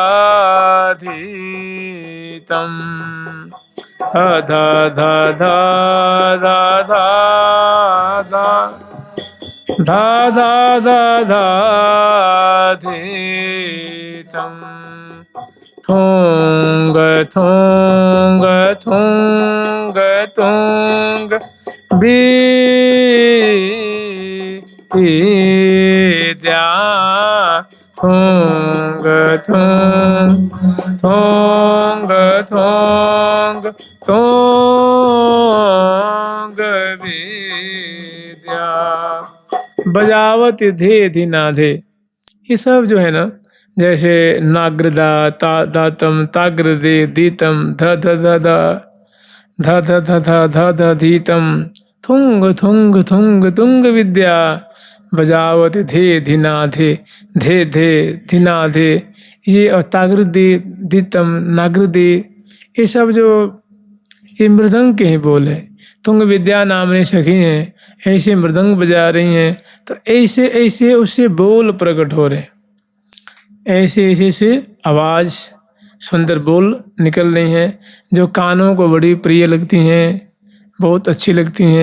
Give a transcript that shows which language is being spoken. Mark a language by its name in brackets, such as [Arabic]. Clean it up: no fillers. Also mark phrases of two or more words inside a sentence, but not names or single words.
[Hindi] धीतं धा धा धा धा धा धा धा धा धा धा धा धीतं थोंग थोंग थोंग थोंग विद्या थोंग थोंग थोंग थोंग थोंग विद्या बजावत धे धिनाधे। ये सब जो है ना, जैसे नाग्रदा ता दातम ताग्रदे दीतम ध ध ध ध ध ध ध ध ध ध धीतम थुंग थुंग थुंग तुंग विद्या बजावत धे धिनाधे धे धे धिनाधे। ये और ताग्रदे दीतम नाग्रदे, ये सब जो ये मृदंग के ही बोल है। तुंग विद्या नामने सखी हैं, ऐसे मृदंग बजा रही हैं, तो ऐसे ऐसे उससे बोल प्रकट हो रहे, ऐसे ऐसे से आवाज़ सुंदर बोल निकल रही हैं, जो कानों को बड़ी प्रिय लगती हैं, बहुत अच्छी लगती हैं।